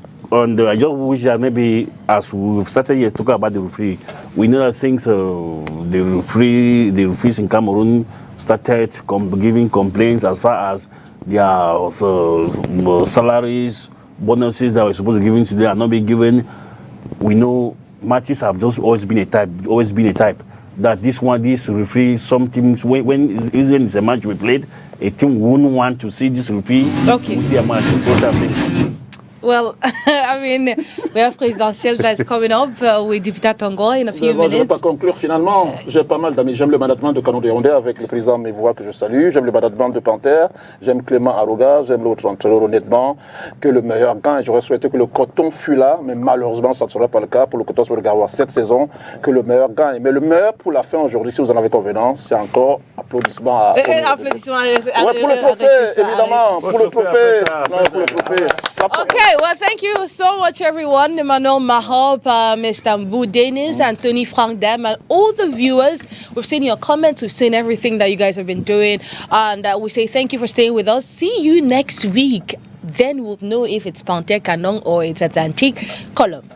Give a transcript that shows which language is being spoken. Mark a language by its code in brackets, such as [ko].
[en] And I just wish that maybe as we've started talking about the referee, we know that things the referees in Cameroon started giving complaints as far as their salaries, bonuses that were supposed to be given to them are not being given. We know matches have just always been a type. that this referee, some teams, when it's a match we played, a team wouldn't want to see this referee. Okay. See a match. Well, I mean, we have presidential that's coming up with Deputy Tongo in a few minutes. [fr] Je ne vais pas conclure finalement. J'ai pas mal d'amis. J'aime le management de Canon de Yaoundé avec le président Mévois que je salue. J'aime le management de Panthère. J'aime Clément Aroga. J'aime l'autre entraîneur honnêtement. Que le meilleur gagne. J'aurais souhaité que le coton fût là, mais malheureusement ça ne sera pas le cas pour le coton sur le Garoua cette saison. Que le meilleur gagne. Mais le meilleur pour la fin aujourd'hui, si vous en avez convenance, c'est encore applaudissements à. Applaudissements pour le trophée, évidemment. Pour le trophée. Pour le trophée. [en] Okay, well, thank you so much, everyone. Emmanuel Mahop, Mr. Mbou Dennis, Anthony Frank Dam, and all the viewers. We've seen your comments. We've seen everything that you guys have been doing. And we say thank you for staying with us. See you next week. Then we'll know if it's Panthère Canon or it's Atlantique Column.